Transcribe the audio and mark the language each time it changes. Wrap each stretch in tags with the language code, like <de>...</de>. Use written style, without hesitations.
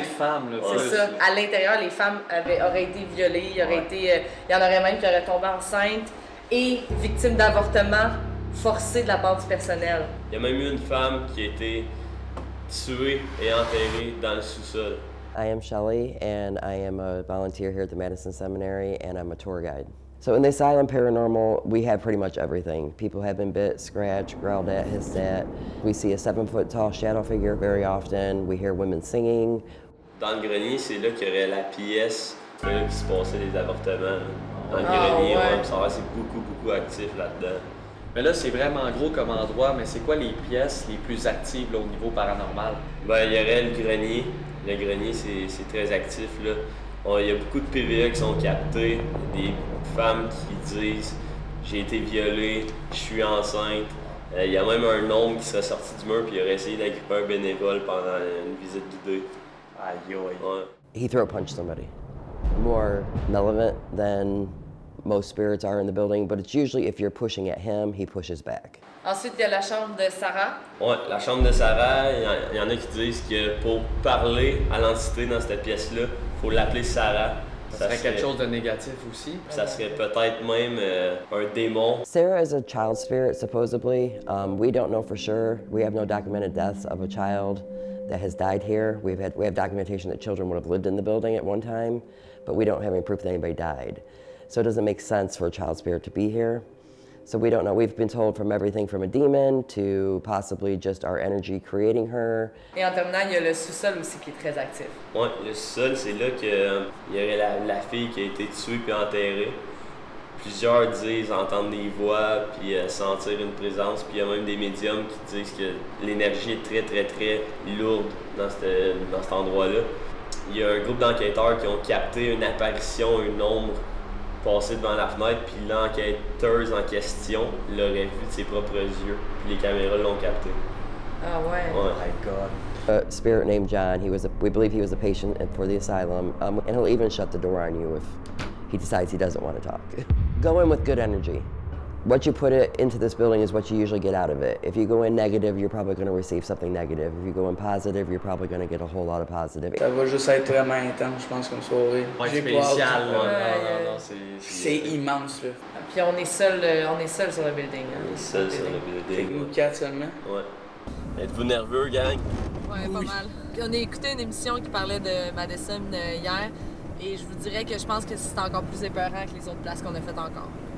<fr>de femmes. Là, C'est ça. À l'intérieur, les femmes auraient été violées, il y en aurait même qui auraient tombé enceintes et victimes d'avortements forcés de la part du personnel. Il y a même eu une femme qui a été tuée et enterrée dans le sous-sol.</fr> <en>I am Shelley, and I am a volunteer here at the Madison Seminary, and I'm a tour guide. So in the Asylum Paranormal, we have pretty much everything. People have been bit, scratched, growled at, hissed at. We see a 7-foot tall shadow figure very often. We hear women singing.</en> <fr>Dans le grenier, c'est là qu'il y aurait la pièce là, qui se passait des avortements. Là. Dans le Ah, grenier, ouais. ça va, c'est beaucoup actif là-dedans. Mais là, c'est vraiment gros comme endroit, mais c'est quoi les pièces les plus actives là, au niveau paranormal? Ben, il y aurait le grenier. Le grenier, c'est très actif, là. Il y a beaucoup de PVE qui sont captés. Des femmes qui disent « J'ai été violée, je suis enceinte ». Il y a même un homme qui serait sorti du mur puis il aurait essayé d'agripper un bénévole pendant une visite guidée. Aïe, aïe. Ouais.</fr> <en>He throat punched somebody. More malevolent than most spirits are in the building, but it's usually if you're pushing at him, he pushes back.</en> <fr>Ensuite, il y a la chambre de Sarah. Ouais, la chambre de Sarah, il y en a qui disent que pour parler à l'entité dans cette pièce-là, il faut l'appeler Sarah. Ça serait quelque chose de négatif aussi. Ça serait peut-être même un démon.</fr> <en>Sarah is a child spirit, supposedly. We don't know for sure. We have no documented deaths of a child that has died here. We have documentation that children would have lived in the building at one time, but we don't have any proof that anybody died. So it doesn't make sense for a child spirit to be here. So we don't know. We've been told from everything from a demon to possibly just our energy creating her.</en> <fr>Et en terminant, il y a le sous-sol aussi qui est très actif. Ouais, le sol, c'est là qu'il y aurait la fille qui a été tuée puis enterrée. Plusieurs disent entendre des voix puis sentir une présence. Puis il y a même des médiums qui disent que l'énergie est très lourde dans cet endroit-là. Il y a un groupe d'enquêteurs qui ont capté une apparition, une ombre passer devant la fenêtre, puis l'enquêteuse en question l'aurait vu de ses propres yeux, puis les caméras l'ont capté. Ah ouais. Ouais.</fr> <en>My God. A spirit named John. We believe he was a patient for the asylum, and he'll even shut the door on you if he decides he doesn't want to talk. Go in with good energy. What you put it into this building is what you usually get out of it. If you go in negative, you're probably going to receive something negative. If you go in positive, you're probably going to get a whole lot of positive.</en> <fr>Ça va juste être vraiment intense, je pense, comme soirée. Ouais, J'ai pas hâte. spécial, là. Ouais, Non, C'est immense, là. Puis on est seul sur le building. Hein. On est seul sur le Fait que building. nous quatre seulement. Ouais. Êtes-vous nerveux, gang? Ouais, pas mal. Puis on a écouté une émission qui parlait de Madison hier et je vous dirais que je pense que c'est encore plus épeurant que les autres places qu'on a faites encore.</fr>